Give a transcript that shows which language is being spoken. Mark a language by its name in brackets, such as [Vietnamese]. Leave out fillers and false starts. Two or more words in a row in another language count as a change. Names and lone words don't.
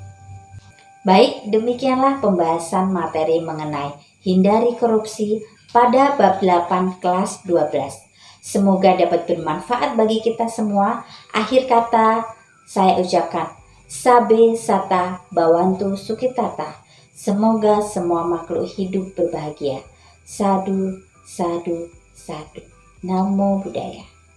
[Indonesian] Baik, demikianlah pembahasan materi mengenai hindari korupsi pada bab 8 kelas 12. Semoga dapat bermanfaat bagi kita semua. Akhir kata saya ucapkan [Pali] Sabe Sata Bawantu Sukitata. [Indonesian] Semoga semua makhluk hidup berbahagia. [Pali] Sadu, sadu, sadu. Namo Buddhaya.